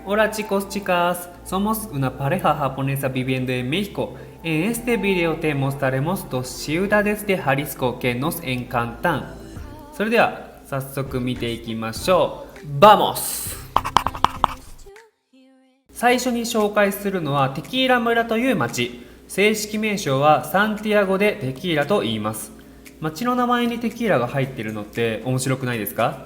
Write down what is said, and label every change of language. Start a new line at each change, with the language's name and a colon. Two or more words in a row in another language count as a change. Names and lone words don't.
Spanish: Hola chicos, chicas, somos una pareja japonesa viviendo en México. En este video te mostraremos dos ciudades de Jalisco que nos encantan.
Japanese: それでは早速見ていきましょう。Vamos! 最初に紹介するのはテキーラ村という町。正式名称はサンティアゴ・デ・テキーラと言います。町の名前にテキーラが入っているのって面白くないですか？